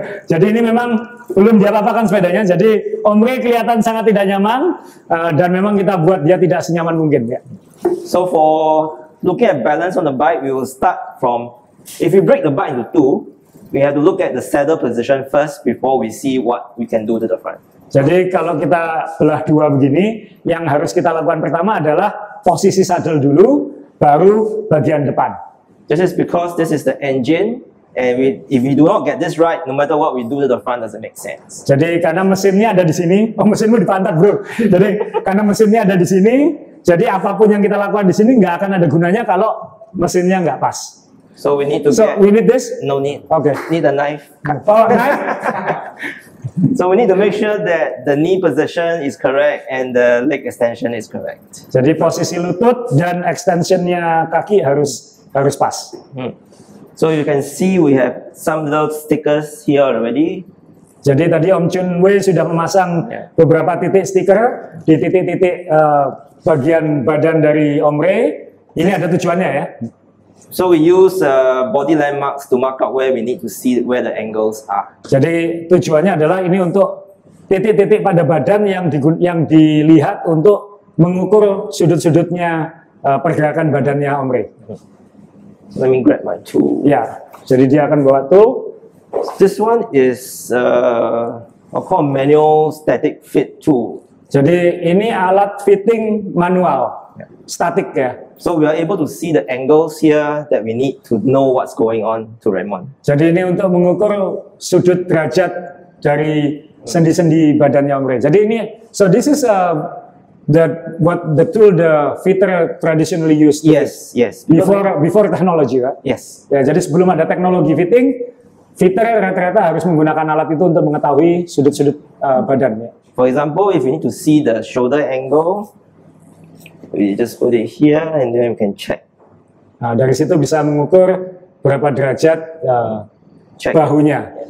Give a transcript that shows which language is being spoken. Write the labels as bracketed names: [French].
[Indonesian] Jadi ini memang belum diapa-apakan sepedanya. Jadi Om Ray kelihatan sangat tidak nyaman, dan memang kita buat dia tidak senyaman mungkin ya. [English] So for looking at balance on the bike, we will start from, if you break the bike into two, we have to look at the saddle position first before we see what we can do to the front. [Indonesian] Jadi kalau kita belah dua begini, yang harus kita lakukan pertama adalah posisi saddle dulu, baru bagian depan. [English] This is because this is the engine, and if we do not get this right, no matter what we do to the front doesn't make sense. [Indonesian] Jadi karena mesinnya ada di sini, mesinmu di pantat bro. Jadi karena mesinnya ada di sini, jadi apapun yang kita lakukan di sini nggak akan ada gunanya kalau mesinnya nggak pas. [English] So we need to we need this? No need. Okay. Need a knife. Oh, knife? So we need to make sure that the knee position is correct and the leg extension is correct. [Indonesian] Jadi posisi lutut dan extensionnya kaki harus pas. [English] So you can see we have some little stickers here already. [Indonesian] Jadi tadi Om Chun Wei sudah memasang beberapa titik stiker di titik-titik bagian badan dari Om Ray. Ini ada tujuannya ya. [English] So we use body landmarks to mark out where we need to see where the angles are. [Indonesian] Jadi tujuannya adalah ini untuk titik-titik pada badan yang dilihat untuk mengukur sudut-sudutnya pergerakan badannya Om Ray. [English] Let me grab my tool. [Indonesian] Ya, jadi dia akan bawa tool. [English] This one is I'll call manual static fit tool. [Indonesian] Jadi ini alat fitting manual, statik ya. [English] So we are able to see the angles here that we need to know what's going on to Raymond. [Indonesian] Jadi ini untuk mengukur sudut derajat dari sendi-sendi badannya Om Ray. Jadi ini, [English] so this is the tool the fitter traditionally used. Yes. Before technology, right? Yes. [Indonesian] Ya, jadi sebelum ada teknologi fitting, fitter rata-rata harus menggunakan alat itu untuk mengetahui sudut-sudut badannya. [English] For example, if we need to see the shoulder angle, we just put it here and then we can check. [Indonesian] Nah, dari situ bisa mengukur berapa derajat bahunya.